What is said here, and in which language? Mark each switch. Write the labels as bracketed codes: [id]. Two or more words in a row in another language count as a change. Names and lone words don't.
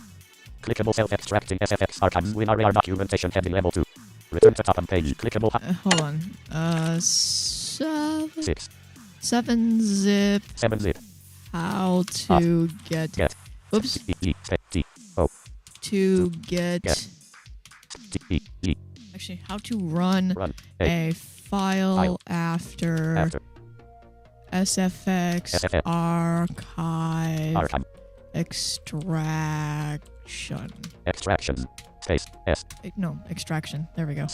[en] Clickable self-extracting SFX archive WinRAR documentation heading level 2. Return to top of page. Clickable Hold on. 6. 7-zip. 7-zip. How to get. Get. Oops. T-O. To get. T-E-E. Actually, how to run a a file after SFX archive extraction. Space. S. No, extraction. There we go.